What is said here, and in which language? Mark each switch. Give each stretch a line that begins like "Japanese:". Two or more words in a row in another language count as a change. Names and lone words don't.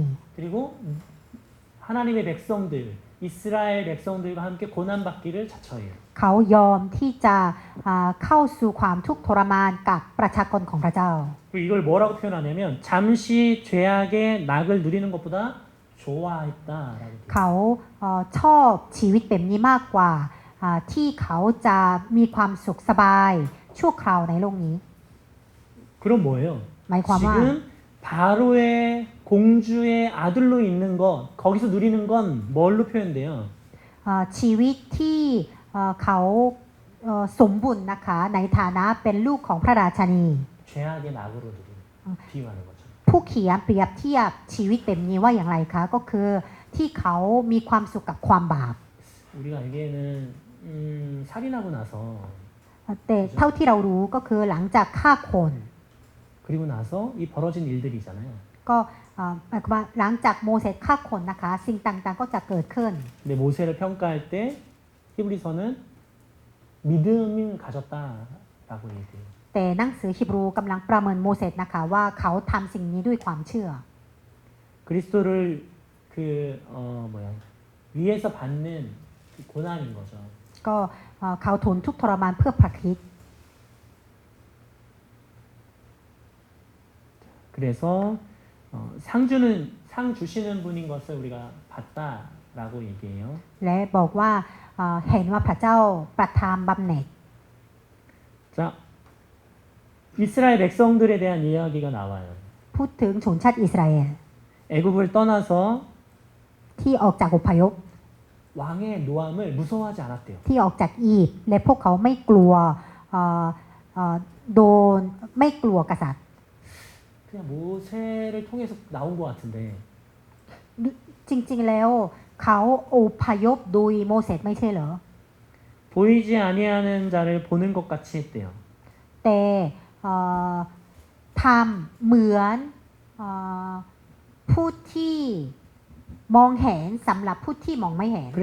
Korean: 그리고 하나님의 백성들, 이스라엘 백성들과 함께 고난받기를 자처해요.
Thai: เขายอมที่จะเข้าสู่ความทุกข์ทรมานกับประชากรของพระเจ้า
Korean: 그리고 이걸 뭐라고 표현하냐면 잠시 죄악의 낙을 누리는 것보다 좋아했다라고.
Thai: เขาชอบชีวิตแบบนี้มากกว่าที่เขาจะมีความสุขสบายชั่วคราวในโลกนี้
Korean: 그럼 뭐예요?
Thai: หมายความว่า
Korean: 지금 바로의 공주의 아들로 있는 것, 거기서 누리는 건 뭘로 표현돼요?
Thai: ชีวิตที่เขาสมบูรณ์นะคะในฐานะเป็นลูกของพระราชนี
Korean: 죄악의 낙으로 누리는 비유하는 거죠.
Thai: ผู้เขียนเปรียบเทียบชีวิตแบบนี้ว่าอย่างไรคะก็คือที่เขามีความสุขกับความบาป
Korean: 우리가 알기에는 살인하고 나서
Thai: แต่เท่าที่เรารู้ก็คือหลังจากฆ่าคน
Korean: 그리고 나서 이 벌어진 일들이잖아요.
Thai: ก็หมายความว่าหลังจากโมเสสฆ่าคนนะคะสิ่งต่างๆก็จะเกิดขึ้น
Korean: 근데 모세를 평가할 때 히브리서는 믿음을 가졌다라고 얘기해요.
Thai: แต่หนังสือฮีบรูกำลังประเมินโมเสสนะคะว่าเขาทำสิ่งนี้ด้วยความเชื่อ
Korean: 그리스도를 위에서 받는 그 고난인 거죠.
Thai: ก็เขาทนทุกข์ทรมานเพื่อพระคริสต์
Korean: 그래서 상 주시는 분인 것을 우리가 봤다라고 얘기해요.
Thai: และบอกว่าเห็นว่าพระเจ้าประทานบำเหน็จ
Korean: 자, 이스라엘 백성들에 대한 이야기가 나와요.
Thai: พูดถึงชนชาติอิสราเอล
Korean: 애굽을 떠나서
Thai: ที่ออกจากอพยพ
Korean: 왕의 노함을 무서워하지 않았대요.
Thai: ที่ออกจากอียิปต์และพวกเขาไม่กลัวโดนไม่กลัวกษัตริย์
Korean: 그냥 모세를 통해서 나온 것 같은데
Thai: จริงๆแล้วเขาอพยพโดยโมเสสไม่ใช่เหรอ
Korean: 보이지 아니하는 자를 보는 것 같이 했대요.
Thai: แต่ทำเหมือนผู้ที่มองเห็นสำหรับผู้ที่มองไม่เห็น